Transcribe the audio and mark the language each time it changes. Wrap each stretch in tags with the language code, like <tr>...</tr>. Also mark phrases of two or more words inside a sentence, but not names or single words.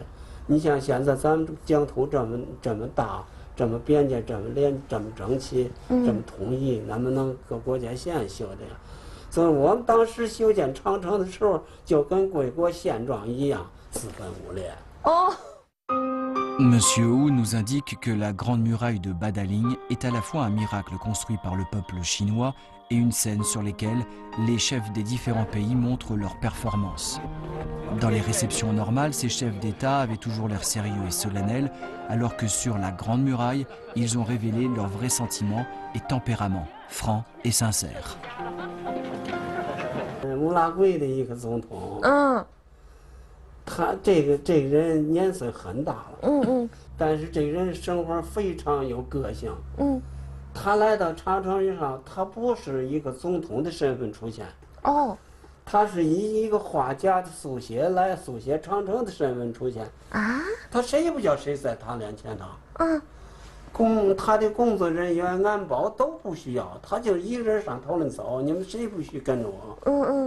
<zh>你像现在咱们疆土这么大，这么边界这么整齐，这么统一，哪么能搁国界线修的呀？所以我们当时修建长城的时候，就跟贵国宪状一样，4分5裂。哦。</zh> <fr>Monsieur Hu nous indique que la Grande Muraille de Badaling est à la fois un miracle construit par le peuple chinois et une scène sur lesquelles les chefs des différents pays montrent leurs performances. Dans les réceptions normales, ces chefs d'État avaient toujours l'air sérieux et solennels, alors que sur la Grande Muraille, ils ont révélé leurs vrais sentiments et tempéraments, francs et sincères.</fr> <zh>乌拉圭的一个总统，他这个人年岁很大了，但是这个人生活非常有个性，他来到长城上，他不是一个总统的身份出现，他是以一个画家的速写来速写长城的身份出现啊，他谁也不叫谁在他面前呢，他的工作人员安保都不需要，他就一个人上头论走，你们谁不许跟着我？</zh>